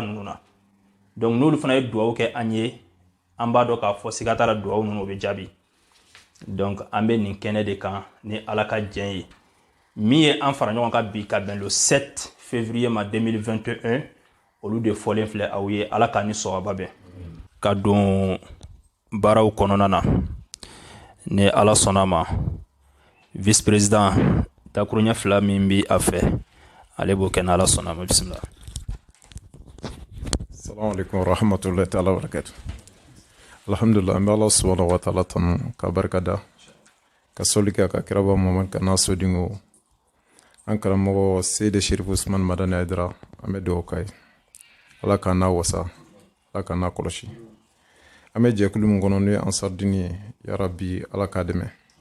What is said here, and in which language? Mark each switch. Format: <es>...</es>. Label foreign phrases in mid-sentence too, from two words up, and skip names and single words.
<bm>ninnu na donc n'olu fana ye duwawu kɛ an ye an b'a dɔn k'a fɔ siga t'a la duwawu ninnu o bɛ jaabi donc an bɛ nin kɛnɛ de kan ni ala ka jɛn ye min ye an fara ɲɔgɔn kan bi ka bɛn</bm> <fr>le 7 février</fr> <bm>ma 2021 olu de fɔlen filɛ aw ye ala k'a ni sɔgɔba bɛn ka don baaraw kɔnɔna na ni ala sɔnna ma</bm> <fr>vice président</fr> <bm>dakuruɲɛ fila min bi a fɛ ale b'o kɛ ni ala sɔnna ma bisimila.</bm> <ar>السلام عليكم ورحمة الله تعالى وبركاته.</ar> <bm>Alhamdulillah an bɛ ala</bm> <ar>سبحانه وتعالى</ar> <bm>tanu ka barika da ka soli kɛ ka kiraba Muhammad ka n'a sodingo an karamɔgɔ Seydi Sherifu Usman Madani Aidara an bɛ dugawu k'a ye ala k'a n'a wasa ala k'a n'a kɔlɔsi an bɛ jɛkulu min kɔnɔ n'o ye ansardini ye yarabi ala k'a dɛmɛ</bm>